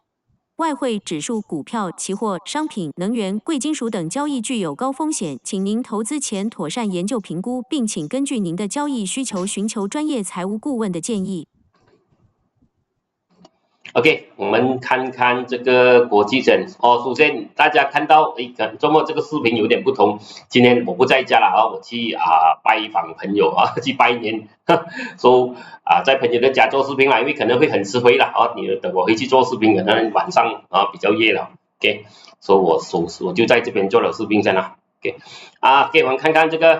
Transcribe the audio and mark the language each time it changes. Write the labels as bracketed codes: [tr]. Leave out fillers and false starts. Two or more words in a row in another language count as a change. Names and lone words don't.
[zh] 外匯、指數、股票、期貨、商品、能源、貴金屬等交易具有高風險，請您投資前妥善研究評估，並請根據您的交易需求尋求專業財務顧問的建議。 OK， 我們看看這個國際線首先大家看到周末這個視頻有點不同，今天我不在家了我去拜訪朋友去拜年，在朋友的家做視頻因為可能會很吃灰了你等我回去做視頻可能晚上比較夜了 ，OK， 我就在這邊做了視頻先了 ，OK， 給我們看看這個。